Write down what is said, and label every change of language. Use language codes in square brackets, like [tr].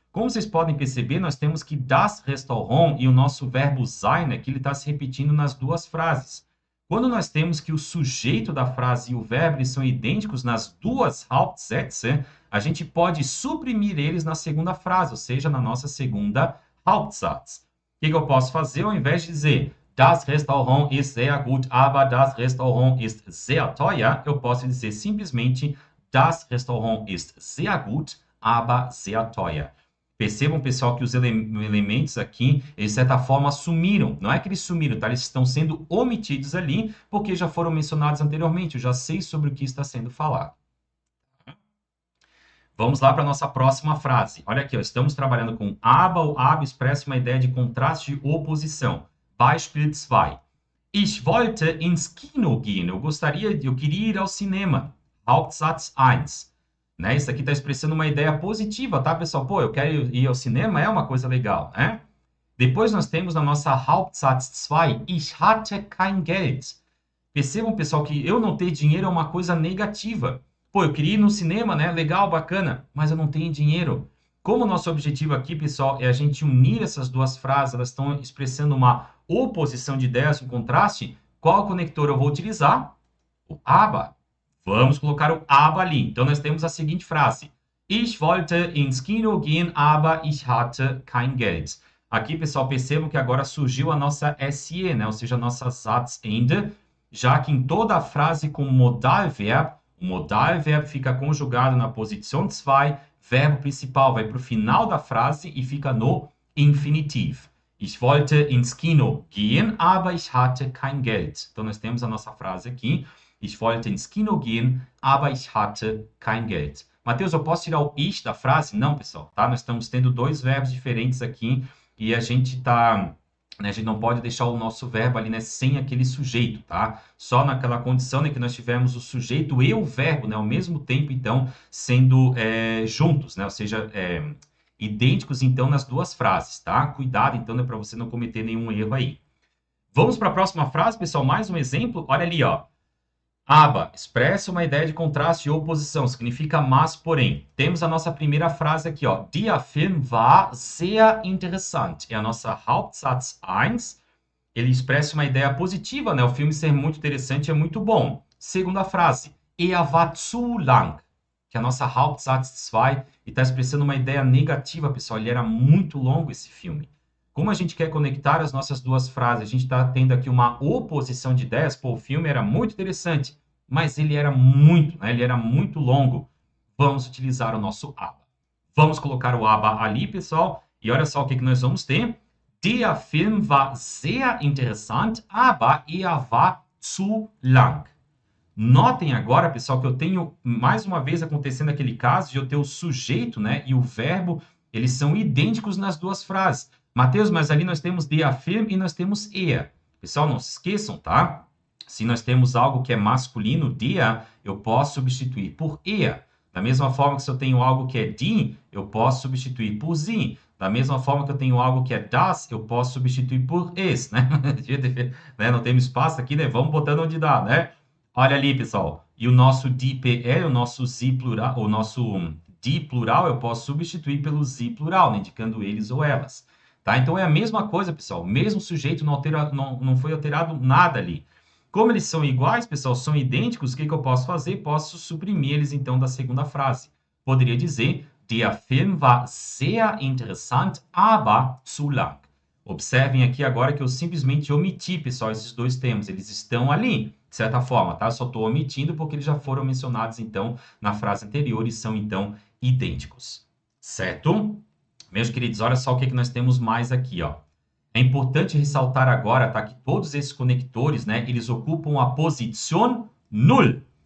[pt] Como vocês podem perceber, nós temos que das Restaurant e o nosso verbo sein aqui, ele está se repetindo nas duas frases. Quando nós temos que o sujeito da frase e o verbo eles são idênticos nas duas Hauptsätze, a gente pode suprimir eles na segunda frase, ou seja, na nossa segunda Hauptsatz. O que eu posso fazer? Ao invés de dizer [de] das Restaurant ist sehr gut, aber das Restaurant ist sehr teuer, [pt] eu posso dizer simplesmente [de] das Restaurant ist sehr gut, aber sehr teuer. [pt] Percebam, pessoal, que os elementos aqui, de certa forma, sumiram. Não é que eles sumiram, tá? Eles estão sendo omitidos ali, porque já foram mencionados anteriormente. Eu já sei sobre o que está sendo falado. Vamos lá para a nossa próxima frase. Olha aqui, ó, estamos trabalhando com aber. O aber expressa uma ideia de contraste de oposição. [de] Beispiel 2. Ich wollte ins Kino gehen. [pt] Eu queria ir ao cinema. Hauptsatz 1. Né? Isso aqui está expressando uma ideia positiva, tá, pessoal? Pô, eu quero ir ao cinema, é uma coisa legal, né? Depois nós temos na nossa Hauptsatz 2, [de] ich hatte kein Geld. [pt] Percebam, pessoal, que eu não ter dinheiro é uma coisa negativa. Pô, eu queria ir no cinema, né? Legal, bacana, mas eu não tenho dinheiro. Como o nosso objetivo aqui, pessoal, é a gente unir essas duas frases, elas estão expressando uma oposição de ideias, um contraste, qual conector eu vou utilizar? O aber. Vamos colocar o aber ali. Então, nós temos a seguinte frase. [de] Ich wollte ins Kino gehen, aber ich hatte kein Geld. [pt] Aqui, pessoal, percebam que agora surgiu a nossa SE, né? Ou seja, a nossa Satzende, já que em toda a frase com Modalverb, o Modalverb fica conjugado na posição 2, verbo principal vai para o final da frase e fica no infinitivo. [de] Ich wollte ins Kino gehen, aber ich hatte kein Geld. [pt] Então, nós temos a nossa frase aqui. [de] Ich wollte ins Kino gehen, aber ich hatte kein Geld. [pt] Mateus, eu posso tirar o ich da frase? Não, pessoal, tá? Nós estamos tendo dois verbos diferentes aqui e a gente tá, né, a gente não pode deixar o nosso verbo ali, né, sem aquele sujeito, tá? Só naquela condição, né, que nós tivemos o sujeito e o verbo, né, ao mesmo tempo, então, sendo juntos, né? Ou seja, idênticos, então, nas duas frases, tá? Cuidado, então, né, para você não cometer nenhum erro aí. Vamos para a próxima frase, pessoal, mais um exemplo. Olha ali, ó. Aber expressa uma ideia de contraste e oposição, significa mas, porém. Temos a nossa primeira frase aqui, ó. [de] Der Film war sehr interessant. [pt] É a nossa Hauptsatz 1. Ele expressa uma ideia positiva, né? O filme ser muito interessante é muito bom. Segunda frase. [de] Er war zu lang. [pt] Que é a nossa Hauptsatz 2. E está expressando uma ideia negativa, pessoal. Ele era muito longo, esse filme. Como a gente quer conectar as nossas duas frases, a gente está tendo aqui uma oposição de ideias. Pô, o filme era muito interessante, mas ele era muito, né? Ele era muito longo. Vamos utilizar o nosso aber. Vamos colocar o aber ali, pessoal. E olha só o que nós vamos ter. [de] Der Film war sehr interessant, aber er war zu lang. [pt] Notem agora, pessoal, que eu tenho, mais uma vez, acontecendo aquele caso de eu ter o sujeito, né, e o verbo, eles são idênticos nas duas frases. Mateus, mas ali nós temos der Film e nós temos er. Pessoal, não se esqueçam, tá? Se nós temos algo que é masculino, der, eu posso substituir por er. Da mesma forma que se eu tenho algo que é die, eu posso substituir por sie. Da mesma forma que eu tenho algo que é das, eu posso substituir por es, né? Não temos espaço aqui, né? Vamos botando onde dá, né? Olha ali, pessoal. E o nosso die PL, o nosso sie plural, o nosso die plural, eu posso substituir pelo sie plural, né? Indicando eles ou elas. Tá? Então, é a mesma coisa, pessoal. O mesmo sujeito não foi alterado nada ali. Como eles são iguais, pessoal, são idênticos, o que eu posso fazer? Posso suprimir eles, então, da segunda frase. Poderia dizer, [de] der Film war sehr interessant, aber zu lang. [pt] Observem aqui agora que eu simplesmente omiti, pessoal, esses dois termos. Eles estão ali, de certa forma, tá? Só estou omitindo porque eles já foram mencionados, então, na frase anterior e são, então, idênticos. Certo? Meus queridos, olha só o que nós temos mais aqui, ó. É importante ressaltar agora, tá, que todos esses conectores, né, eles ocupam a posição null.